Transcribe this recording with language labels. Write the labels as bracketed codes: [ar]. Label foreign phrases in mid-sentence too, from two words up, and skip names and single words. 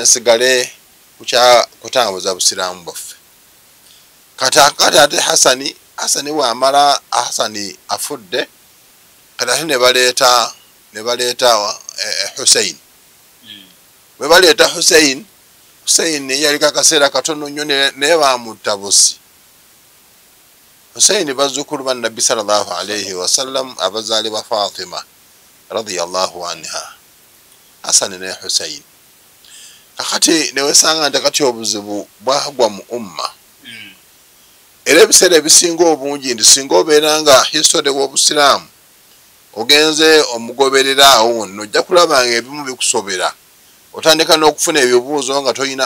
[lg] nsigale kutambuza busiraamu bwaffe kati ate Hasani wamala Hasani afudde kati ate ne baleeta Hussein bwe baleeta Hussein yaliko akaseera katono nnyo naye bamutta bussi Hussein bazzukulu ba Nabbi [ar] صلى الله عليه وسلم [lg] abazaali ba Fatima [ar] رضي الله عنها [lg] Hassan ne Hussein kakati newesanga nti kati obuzibu bwagwa mu umma era ebiseera ebisinga obungi nti singa obeera nga history w'obusiraamu ogenze omugoberera awo nojja kulaba nga ebimu bikusobera otandika n'okufuna ebibuuzo nga toyina